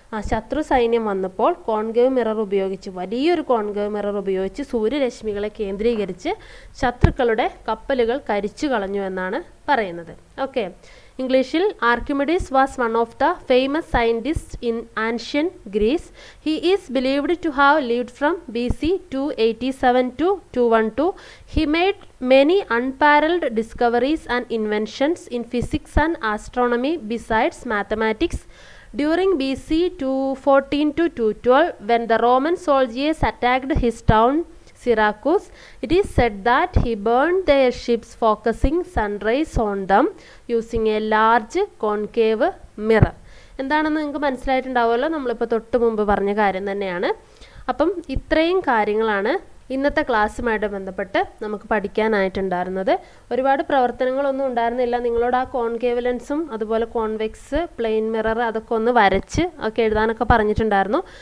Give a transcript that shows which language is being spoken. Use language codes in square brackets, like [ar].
[ml] ശത്രു സൈന്യം വന്നപ്പോൾ കോൺകേവ് മിറർ ഉപയോഗിച്ച്, വലിയൊരു കോൺകേവ് മിറർ ഉപയോഗിച്ച് സൂര്യരശ്മികളെ കേന്ദ്രീകരിച്ച് ശത്രുക്കളുടെ കപ്പലുകൾ കരിച്ചു കളഞ്ഞു എന്നാണ് പറയുന്നത്. [en] Okay, ഇംഗ്ലീഷിൽ Archimedes was one of the famous scientist in ancient Greece. He is believed to have lived from BC 287 to 212. He made many unparalleled discoveries and inventions in physics and astronomy besides mathematics, During BC 214 to 212, when the Roman soldiers attacked his town Syracuse, it is said that he burned their ships, focusing sunrays on them using a large concave mirror. [ml] എന്താണെന്ന് നിങ്ങൾക്ക് മനസ്സിലായിട്ടുണ്ടാവുമല്ലോ, നമ്മളിപ്പോൾ തൊട്ട് മുമ്പ് പറഞ്ഞ കാര്യം തന്നെയാണ്. അപ്പം ഇത്രയും കാര്യങ്ങളാണ് ഇന്നത്തെ ക്ലാസ്സുമായിട്ട് ബന്ധപ്പെട്ട് നമുക്ക് പഠിക്കാനായിട്ടുണ്ടായിരുന്നത്. ഒരുപാട് പ്രവർത്തനങ്ങളൊന്നും ഉണ്ടായിരുന്നില്ല. നിങ്ങളോട് ആ കോൺകേവ് ലെൻസും അതുപോലെ കോൺവെക്സ്, പ്ലെയിൻ മിറർ അതൊക്കെ ഒന്ന് വരച്ച് ഒക്കെ എഴുതാനൊക്കെ പറഞ്ഞിട്ടുണ്ടായിരുന്നു.